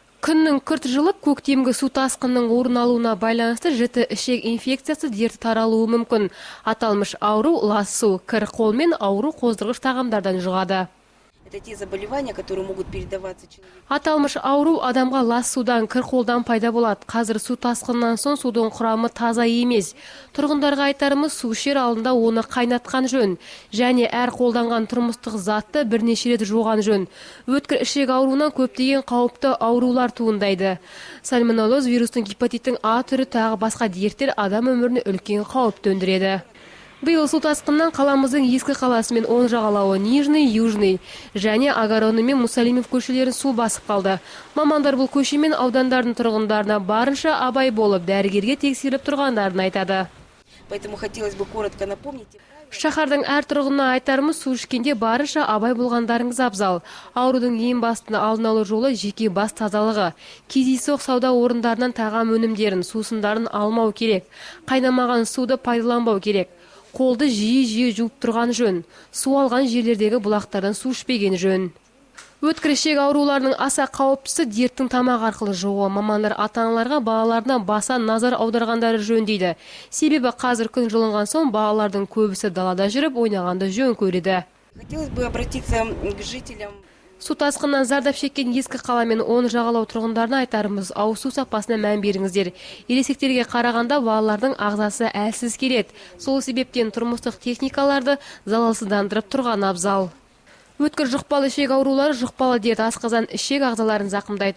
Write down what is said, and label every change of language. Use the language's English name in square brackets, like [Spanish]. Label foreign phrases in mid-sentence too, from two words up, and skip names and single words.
[Kazakh] Күннің күрт жылып, көктемгі су тасқынның орын алуына байланысты жіті ішек инфекциясы дерті таралуы мүмкін. Аталмыш ауру лас су, кір қол мен ауру қоздырғыш тағамдардан жұғады. [Russian] Это те заболевания, которые могут передаваться человеку. [Kazakh] Аталмыш ауру адамға лас судан, кір қолдан пайда болады. Қазір су тасқыннан соң судың құрамы таза емес. Тұрғындарға айтарымыз, су ішер алдында оны қайнатқан жөн. Және әр қолданған тұрмыстық затты бірнеше рет жуған жөн. Өткір ішек ауруынан көптеген қауіпті аурулар туындайды. Сальмонеллез вирустың гепатиттің А түрі тағы басқа дерттер адам өміріне үлкен қауіп төндіреді. Биыл су тасқыннан қаламыздың ескі қаласы мен оң жағалауы Нижний, Южный және Огородный мен Мусалимов көшелерін су басып қалды. Мамандар бұл көше мен аудандардың тұрғындарына барынша абай болып, дәрігерге тексеріліп тұрғандарын айтады. [Russian] Поэтому хотелось бы коротко напомнить. [Kazakh] Шаһардың әр тұрғынына айтарымыз, су ішкенде барынша абай болғандарыңыз абзал. Аурудың ең басты алдын алу жолы жеке бас тазалығы. Кездейсоқ сауда орындарынан тағам өнімдерін, сусындарын алмау керек. Қайнамаған суды пайдаланбау керек. Қолды жиі жуып тұрған жөн. Су алған жерлердегі бұлақтардан су ішпеген жөн. Өткір ішек ауруларының аса қауіптісі дерттің тамақ арқылы жұғуы. Мамандар ата-аналарға балаларына баса назар аударғандары жөн дейді. Себебі қазір күн жылынған соң балалардың көбісі далада жүріп ойнағанды жөн көреді. [Russian] Хотелось бы обратиться к жителям. [Kazakh] Су тасқыннан зардап шеккен ескі қала мен оң жағалау тұрғындарына айтарымыз, ауыз су сапасына мән беріңіздер. Ересектерге қарағанда балалардың ағзасы әлсіз келеді. Сол себептен тұрмыстық техникаларды залалсыздандырып тұрған абзал. Өткір жұқпалы ішек аурулары жұқпалы дерт асқазан ішек ағзаларын зақымдайды.